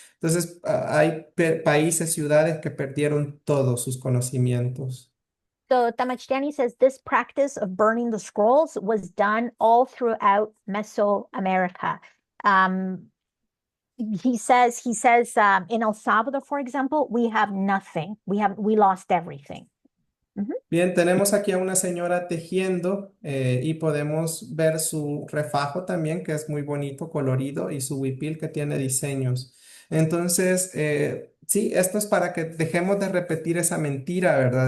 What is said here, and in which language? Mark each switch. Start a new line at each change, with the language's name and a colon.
Spanish: Entonces, hay países, ciudades que perdieron todos sus conocimientos.
English: So Tamachtiani says this practice of burning the scrolls was done all throughout Mesoamerica. He says in El Salvador, for example, we have nothing. We lost everything.
Spanish: Bien, tenemos aquí a una señora tejiendo y podemos ver su refajo también, que es muy bonito, colorido, y su huipil que tiene diseños. Entonces, Sí, esto es para que dejemos de repetir esa mentira, ¿verdad?